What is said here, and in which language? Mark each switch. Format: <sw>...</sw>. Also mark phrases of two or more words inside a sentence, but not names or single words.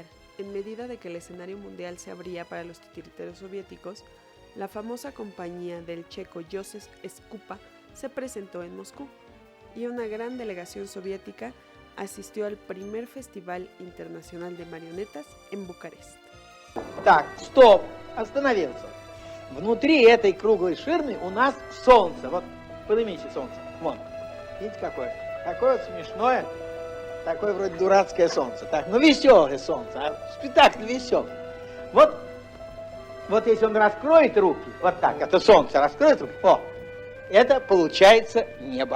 <es>En medida de que el escenario mundial se abría para los titiriteros soviéticos, la famosa compañía del checo Josef Skupa se presentó en Moscú y una gran delegación soviética asistió al primer Festival Internacional de Marionetas en Bucarest.</es> <ru>Так, стоп, остановился. Внутри этой круглой ширмы у нас солнце. Вот, поднимите солнце. Вон. Видите, какое? Такое вот смешное, такое вроде дурацкое солнце. Так, ну веселое солнце, а спектакль веселый. Вот если он раскроет руки, вот так, это солнце раскроет руки, о, это получается небо.</ru>